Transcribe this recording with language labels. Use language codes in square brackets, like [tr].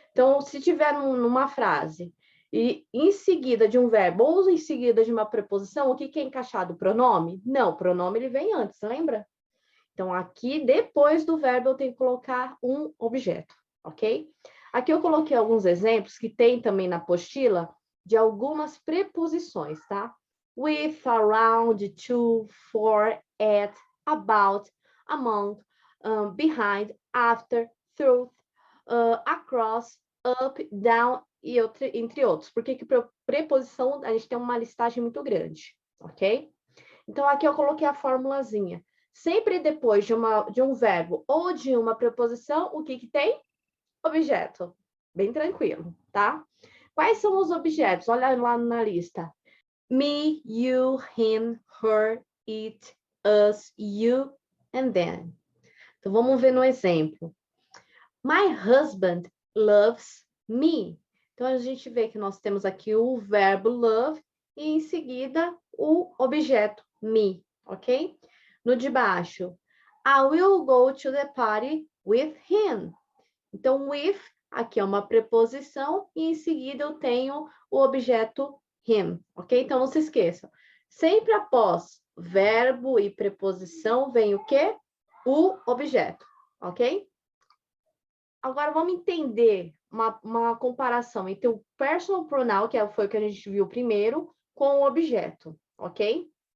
[pt] Então, se tiver numa frase e em seguida de um verbo ou em seguida de uma preposição, o que é encaixado? O pronome? Não, o pronome ele vem antes, lembra? Então, aqui, depois do verbo, eu tenho que colocar um objeto, ok? Aqui eu coloquei alguns exemplos que tem também na apostila de algumas preposições, tá? [en] With, around, to, for, at, about, among, behind, after, through, across, up, down, [pt] e entre outros. Porque que preposição, a gente tem uma listagem muito grande, ok? Então, aqui eu coloquei a formulazinha. Sempre depois de um verbo ou de uma preposição, o que tem? Objeto. Bem tranquilo, tá? Quais são os objetos? Olha lá na lista. [en] Me, you, him, her, it, us, you, and them. [pt] Então, vamos ver no exemplo. [en] My husband loves me. [pt] Então, a gente vê que nós temos aqui o verbo love e, em seguida, o objeto me, ok? No de baixo, [en] I will go to the party with him. [pt] Então, with, aqui é uma preposição, e em seguida eu tenho o objeto him, ok? Então, não se esqueçam. Sempre após verbo e preposição vem o quê? O objeto, ok? Agora, vamos entender uma comparação entre o personal pronoun, que foi o que a gente viu primeiro, com o objeto, ok?